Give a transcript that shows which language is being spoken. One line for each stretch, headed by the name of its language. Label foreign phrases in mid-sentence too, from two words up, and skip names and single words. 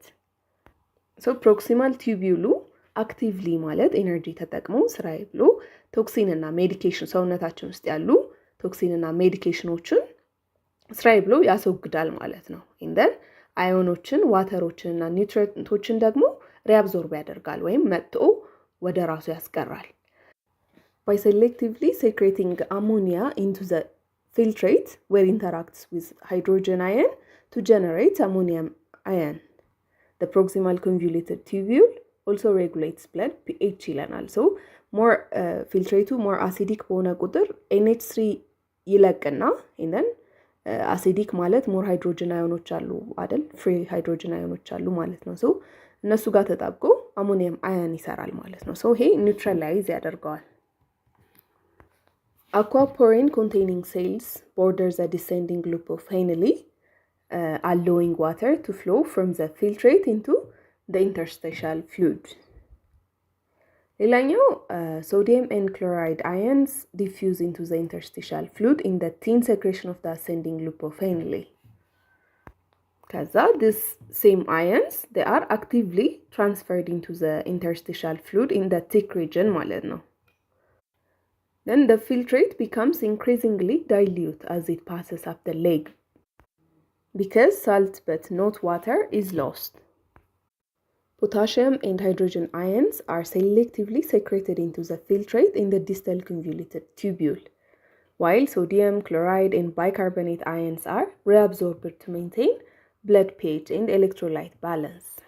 English: So proximal tubule actively
Amharic: ማለት ኤነርጂ ተጠቅሞ ስራዬ ብሎ ቶክሲን እና ሜዲኬሽን ሰውነታችን ውስጥ ያሉ ቶክሲን እና ሜዲኬሽኖችን ስራዬ ብሎ ያስወግዳል ማለት ነው። then አዮኖችን ዋተሮችን እና ኒውትሪየንቶችን ደግሞ reabsorb ያደርጋል ወይም መጥቶ ወደ ራሱ ያስቀራል።
English: by selectively secreting ammonia into the filtrate where interacts with hydrogen ion to generate ammonium ion. The proximal convoluted tubule also regulates blood pH ይለናል። so more filtrate more acidic
Amharic: በሆነ ቁጥር
English: NH3 ይለቅና and then acidic ማለት more hydrogen ions
Amharic: አሉ አይደል?
English: free hydrogen ions
Amharic: አሉ ማለት ነው።
English: so
Amharic: እነሱ ጋር ተጣብቆ አሞኒየም አዮን ይሰራል ማለት ነው።
English: so ይሄ
Amharic: ኒውትራላይዝ ያደርገዋል።
English: aquaporin containing cells border the descending loop of Henle, allowing water to flow from the filtrate into the interstitial fluid. ሌላኛው sodium and chloride ions diffuse into the interstitial fluid in the thin secretion of the ascending loop of Henle. ከዛ this same ions they are actively transferred into the interstitial fluid in the thick region
Amharic: ማለት ነው.
English: Then the filtrate becomes increasingly dilute as it passes up the leg because salt but not water is lost. Potassium and hydrogen ions are selectively secreted into the filtrate in the distal convoluted tubule, while sodium, chloride, and bicarbonate ions are reabsorbed to maintain blood pH and electrolyte balance.